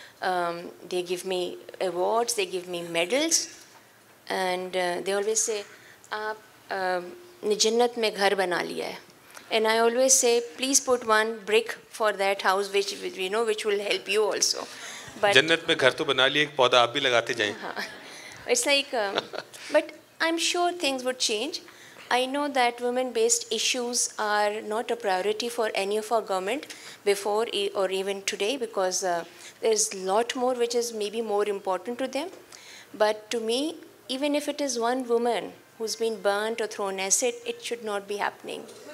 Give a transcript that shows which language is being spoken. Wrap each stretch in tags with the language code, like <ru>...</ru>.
<en>They give me awards, they give me medals, and they always say,</en> <hi>"Aapne jannat mein ghar bana liya hai."</hi> <en>And I always say, please put one brick for that house, which will help you also. But</en> <hi>जन्नत में घर तो बना लिया, एक पौधा आप भी लगाते जाएं.</hi> <en>it's like, but I'm sure things would change. I know that women-based issues are not a priority for any of our government before or even today, because there's a lot more which is maybe more important to them. But to me, even if it is one woman who's been burnt or thrown acid, it should not be happening.</en>